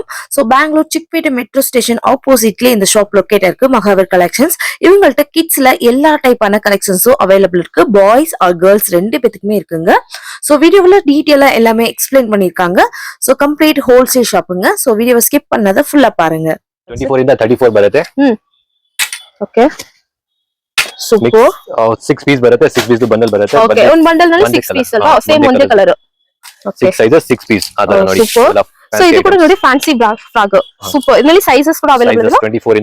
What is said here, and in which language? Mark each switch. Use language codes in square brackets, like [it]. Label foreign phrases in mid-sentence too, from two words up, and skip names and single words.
[ta] ஸோ பெங்களூர் சிக்பேட்டை [en] metro station [ta] ஆப்போசிட்ல இந்த [en] shop locate [ta] இருக்கு மகாவர் கலெக்ஷன்ஸ். இவங்கள்ட்ட கிட்ஸ்ல எல்லா டைப்பான கலெக்ஷன்ஸும் அவைலபிள் இருக்கு. [en] boys or girls [ta] ரெண்டு பேத்துக்குமே இருக்குங்க. ஸோ வீடியோவில் டீட்டெயிலாக எல்லாமே எக்ஸ்பிளைன் பண்ணியிருக்காங்க. [en] so complete wholesale [ta] ஷாப்புங்க. ஸோ வீடியோவை ஸ்கிப் பண்ணதை ஃபுல்லா பாருங்க. [kn] 24 ಇಂದ 34 ಬರುತ್ತೆ. [en] okay super. [kn] 6 ಪೀಸ್ ಬರುತ್ತೆ, 6 [en] piece bundle [kn] ಬರುತ್ತೆ. ಓಕೆ ಒಂದು ಬಂಡಲ್ ನಲ್ಲಿ 6 ಪೀಸ್ ಅಲ್ವಾ, ಸೇಮ್ ಒಂದೇ ಕಲರ್. ಓಕೆ 6 ಸೈಜಸ್ 6 ಪೀಸ್ ಅದರ ನೋಡಿ. ಸೊ ಇದು ಕೂಡ ನೋಡಿ [en] fancy frock super. [kn] ಇದರಲ್ಲಿ ಸೈಜಸ್ ಕೂಡ ಅವೈಲೇಬಲ್ ಇದೆ. 24